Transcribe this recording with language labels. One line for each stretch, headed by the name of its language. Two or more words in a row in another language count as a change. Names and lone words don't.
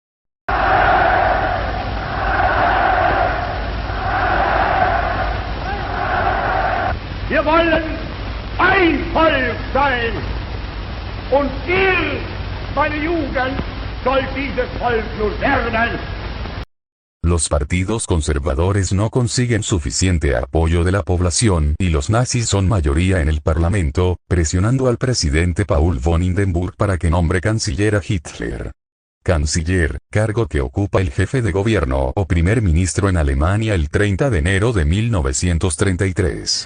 German: Wir wollen ein Volk sein. Und ihr, meine Jugend, sollt dieses Volk nun werden.
Spanish: Los partidos conservadores no consiguen suficiente apoyo de la población y los nazis son mayoría en el parlamento, presionando al presidente Paul von Hindenburg para que nombre canciller a Hitler. Canciller, cargo que ocupa el jefe de gobierno o primer ministro en Alemania el 30 de enero de 1933.